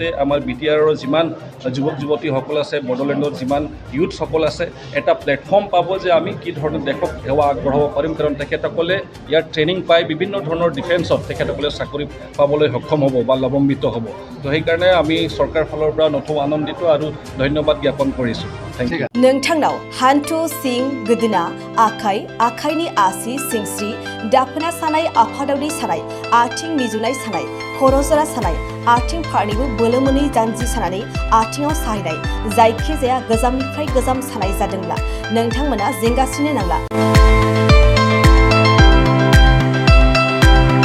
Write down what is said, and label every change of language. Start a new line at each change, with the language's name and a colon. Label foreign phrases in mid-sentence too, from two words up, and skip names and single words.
Assamese: আমাৰ বিটিআৰৰ যিমান যুৱক যুৱতীসকল আছে, বড়োলেণ্ডৰ যিমান ইউথসকল আছে, এটা প্লেটফৰ্ম পাব যে আমি কি ধৰণৰ দেশক সেৱা আগবঢ়াব পাৰিম। কাৰণ তেখেতসকলে ইয়াত ট্ৰেইনিং পাই বিভিন্ন ধৰণৰ ডিফেন্সত তেখেতসকলে চাকৰি পাবলৈ সক্ষম হ'ব বা লাভান্বিত হ'ব। তো সেইকাৰণে আমি চৰকাৰ ফালৰ পৰা নথৌ আনন্দিত আৰু ধন্যবাদ জ্ঞাপন কৰিছোঁ।
English: thank you.
Bodo: नोंथांनाव हान्थु सिं गोदोना आखाइनि आसि सिंस्रि दाफोना सानाय आफादावरि सानाय आथिं मिजुनाय सानाय खर' जरा सानाय आथिं फारनैबो बोलो मोनै जानजि सानानै आथिङाव साहैनाय जायखिजाया गोजामनिफ्राय गोजाम सानाय जादोंब्ला नोंथांमोना जिंगासिनो नांला।